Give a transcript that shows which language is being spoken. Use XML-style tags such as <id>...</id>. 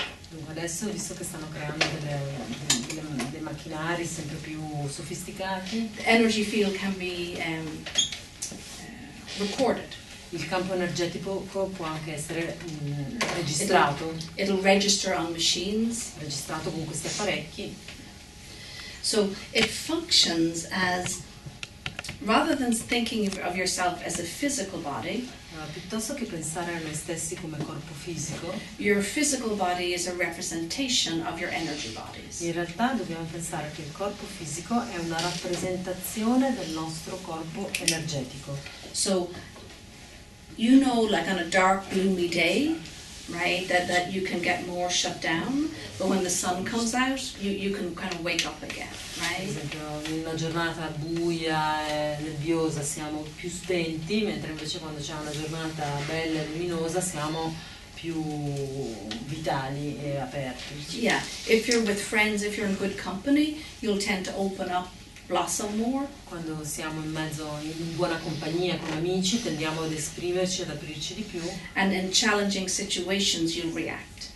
<it>Dunque adesso, visto che stanno creando dei macchinari sempre più sofisticati,</it> <en>The energy field can be recorded.</en> <it>il campo energetico può anche essere registrato</it> <en>It'll register on machines.</en> <it>Registrato con questi apparecchi.</it> <en>So it functions as, rather than thinking of yourself as a physical body,</en> <it>piuttosto che pensare a noi stessi come corpo fisico,</it> <en>your physical body is a representation of your energy bodies.</en> <it>in realtà dobbiamo pensare che il corpo fisico è una rappresentazione del nostro corpo energetico.</it> <en>So, you know, like on a dark, gloomy day, right, that you can get more shut down, but when the sun comes out, you can kind of wake up again,</en> <it>Per</it> <en>right?</en> <it>esempio, in una giornata buia e nebbiosa siamo più spenti, mentre invece quando c'è una giornata bella e luminosa siamo più vitali e aperti.</it> <en>Yeah, if you're with friends, if you're in good company, you'll tend to open up, blossom more.</en> <it>Quando siamo in buona compagnia con amici tendiamo ad esprimerci, ad aprirci di più,</it> <en>And in challenging situations, you'll react.</en>